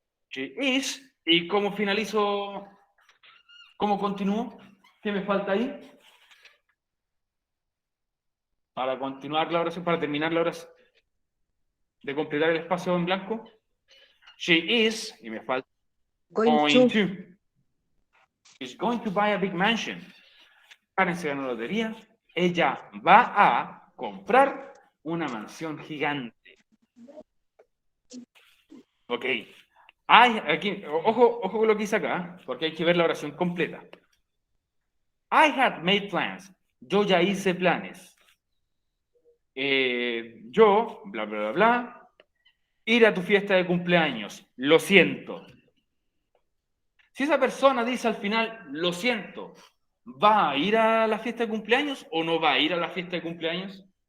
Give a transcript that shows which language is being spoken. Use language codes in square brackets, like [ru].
[en] She is. [es] ¿Y cómo finalizo? ¿Cómo continúo? ¿Qué me falta ahí? Para continuar la oración, para terminar la oración, de completar el espacio en blanco. [en] She is, [es] y me falta [en] going to, is going to buy a big mansion. [es] Karen se ganó la lotería. Ella va a comprar una mansión gigante. Ok. Aquí, ojo con lo que hice acá, porque hay que ver la oración completa. [en] I had made plans. [es] Yo ya hice planes. yo, bla, bla, bla, bla, ir a tu fiesta de cumpleaños. Lo siento. Si esa persona dice al final, lo siento, ¿va a ir a la fiesta de cumpleaños o no va a ir a la fiesta de cumpleaños?